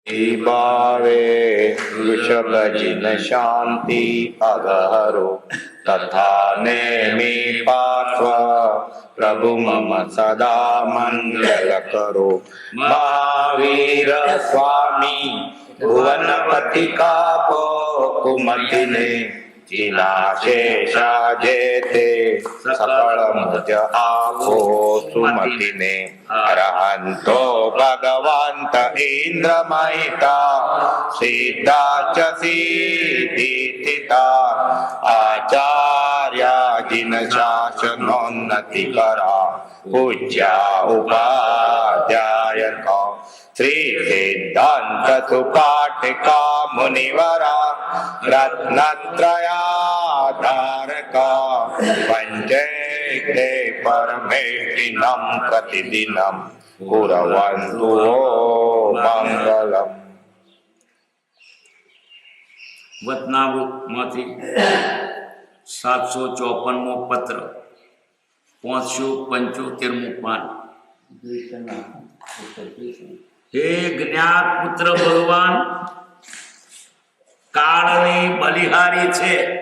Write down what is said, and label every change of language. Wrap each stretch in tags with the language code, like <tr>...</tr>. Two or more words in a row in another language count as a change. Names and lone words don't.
<gu>ભાવે વૃષભજિન શાંતિ અગહરો તથા નેમિ પાર્શ્વ પ્રભુ મમ સદા મંગલ કરો। મહાવીર સ્વામી ભુવનપતિ કાપો કુમતિ ને જિના શેષા જેતે સકલ મુઝ આપો સુમતિ ને।</gu> <sa>अरहंतो भगवंत इंद्र महिता सिद्धा च सिद्धिस्थिता आचार्य जिन शासनोन्नति करा पूज्या उपाध्याय श्री सिद्धांत सुपाठिका मुनिवरा रत्नत्रयाधारका पंचैते परमेष्टिनं प्रतिदिनं कुर्वन्तु मंगलम्।</sa> <gu>वचनामृतમાંથી 754મો પત્ર 575મું પાન। હે જ્ઞાત પુત્ર ભગવાન કાળની બલિહારી છે।</gu>